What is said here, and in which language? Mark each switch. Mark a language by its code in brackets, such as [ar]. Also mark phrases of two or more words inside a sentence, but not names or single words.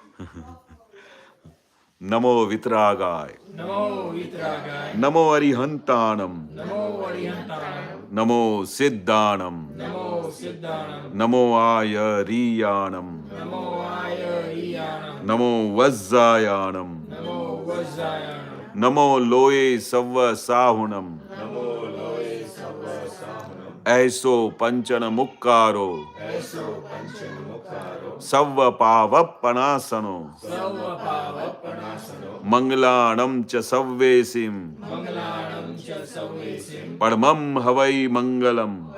[pra] નમો વિતરાગાય, નમો અરિહંતાણમ, નમો સિદ્ધાણમ, નમો આયરિયાણમ, નમો વજ્જાયાણમ, નમો લોય સવ સાહુણમ, ऐसो पंचन मुक्कारो सव पावपनासनो मंगलाणं च सव्वेसिं परमं हवै मंगलम.